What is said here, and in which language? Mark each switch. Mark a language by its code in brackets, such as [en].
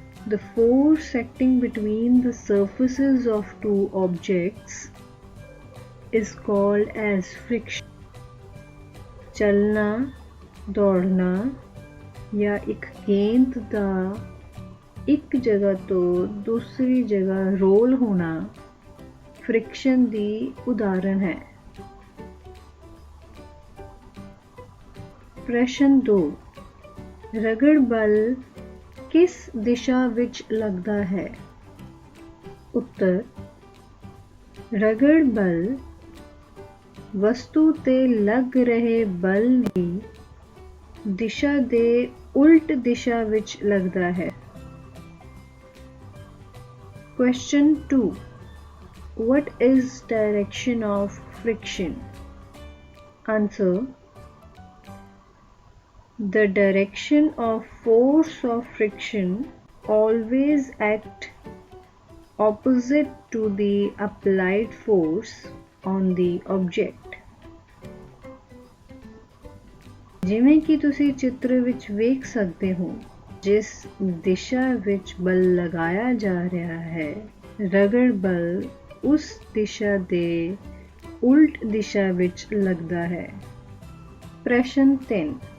[en] The force acting between the surfaces of two objects is called as friction. [hi] चलना, दौड़ना या एक गेंद [pa] ਦਾ ਇੱਕ ਜਗ੍ਹਾ ਤੋਂ ਦੂਸਰੀ ਜਗ੍ਹਾ ਰੋਲ ਹੋਣਾ ਫ੍ਰਿਕਸ਼ਨ ਦੀ ਉਦਾਹਰਣ ਹੈ। ਪ੍ਰਸ਼ਨ 2। ਰਗੜ ਬਲ ਕਿਸ ਦਿਸ਼ਾ ਵਿੱਚ ਲੱਗਦਾ ਹੈ? ਉੱਤਰ। ਰਗੜ ਬਲ ਵਸਤੂ ਤੇ ਲੱਗ ਰਹੇ ਬਲ ਦੀ ਦਿਸ਼ਾ ਦੇ ਉਲਟ ਦਿਸ਼ਾ ਵਿੱਚ ਲੱਗਦਾ ਹੈ। [en] Question 2. What is direction of friction? Answer. The direction of force of friction always act opposite to the applied force on the object. [pa] ਜਿਵੇਂ ਕਿ ਤੁਸੀਂ ਚਿੱਤਰ ਵਿੱਚ ਵੇਖ ਸਕਦੇ ਹੋ, ਜਿਸ ਦਿਸ਼ਾ ਵਿੱਚ ਬਲ ਲਗਾਇਆ ਜਾ ਰਿਹਾ ਹੈ, ਰਗੜ ਬਲ ਉਸ ਦਿਸ਼ਾ ਦੇ ਉਲਟ ਦਿਸ਼ਾ ਵਿੱਚ ਲੱਗਦਾ ਹੈ। ਪ੍ਰਸ਼ਨ 3।